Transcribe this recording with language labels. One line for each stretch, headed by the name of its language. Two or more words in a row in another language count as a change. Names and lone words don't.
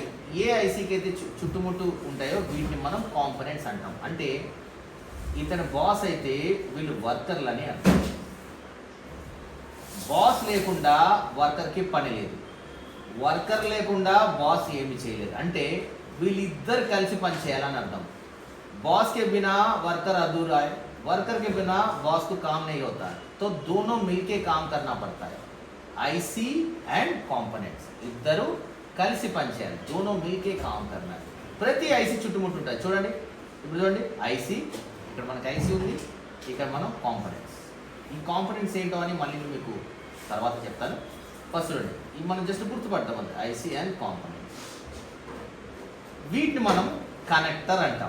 Telugu: ఏ ఐసీకి అయితే చుట్టుముట్టు ఉంటాయో వీటిని మనం కాంపోనెంట్స్ అంటాం. అంటే ఇతను బాస్ అయితే వీళ్ళు వర్కర్లు అని అర్థం. బాస్ లేకుండా వర్కర్కి పని లేదు, వర్కర్ లేకుండా బాస్ ఏమి చేయలేదు. అంటే వీళ్ళిద్దరు కలిసి పని చేయాలని అర్థం.
Hindi: बॉस के बिना वर्कर अधूरा है, वर्कर के बिना बॉस को काम नहीं होता है, तो दोनों मिलके काम करना पड़ता है.
English: IC and components
Telugu: ఇద్దరు కలిసి పనిచేయాలి,
Hindi: दोनो मिलके काम करना है.
Telugu: ప్రతి ఐసీ చుట్టుముట్టు ఉంటుంది. చూడండి, ఇప్పుడు చూడండి, ఐసీ ఇక్కడ మనకి ఐసీ ఉంది, ఇక్కడ మనం కాంపోనెంట్స్. ఈ కాంపోనెంట్స్ ఏంటో అని మళ్ళీ మీకు తర్వాత చెప్తాను. ఫస్ట్ చూడండి, ఇవి మనం జస్ట్ గుర్తుపడతాం అంతే,
English: IC and components.
Telugu: వీటిని మనం కనెక్టర్ అంటాం.